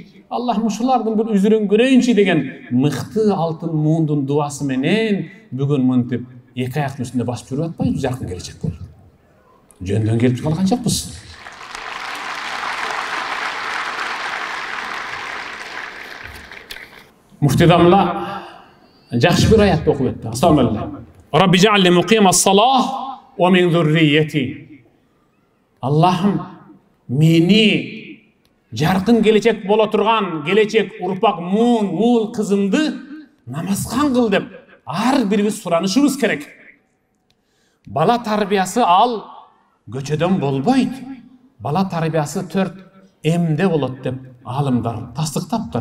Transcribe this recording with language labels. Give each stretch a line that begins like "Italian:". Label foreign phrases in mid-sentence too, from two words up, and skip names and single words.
Kyrgyz: Аллах ушулардын бир үзүрүн көрөйүнчү деген мыкты алтын муундун дуасы менен бүгүн мынтип эки аяктын үстүндө басып жүрүп атпайбыз, жаркын келечек болду. Жөндөн келип калган жокпуз. Муфтидамла жакшы бир аятты окуп өттү.
Arabic: السلام ربي اجعلني مقيم الصلاة ومن ذريتي.
Kyrgyz: Аллахым мени жаркын келечек боло турган, келечек урпак муул кызымды намазган кыл деп ар бирибиз суранышыбыз керек. Бала тарбиясы ал көчөдөн болбойт. Бала тарбиясы 4 эмде болот деп алымдар тастыктаптыр.